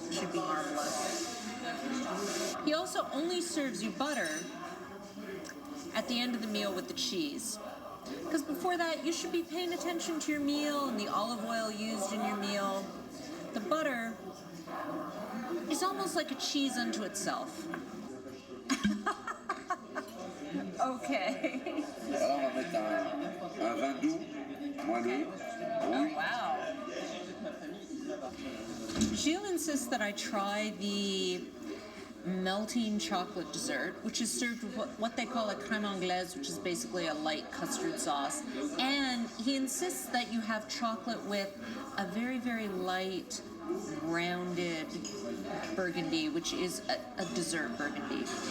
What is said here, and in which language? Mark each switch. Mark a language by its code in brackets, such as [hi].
[en] Should be marvelous. He also only serves you butter at the end of the meal with the cheese. Because before that, you should be paying attention to your meal and the olive oil used in your meal. The butter is almost like a cheese unto itself. Okay. [fr] Voilà, on va mettre un vin doux, moelleux. [en] Oh, wow. Gilles insists that I try the melting chocolate dessert, which is served with what they call a crème anglaise, which is basically a light custard sauce. And he insists that you have chocolate with a very, very light rounded burgundy, which is a dessert burgundy.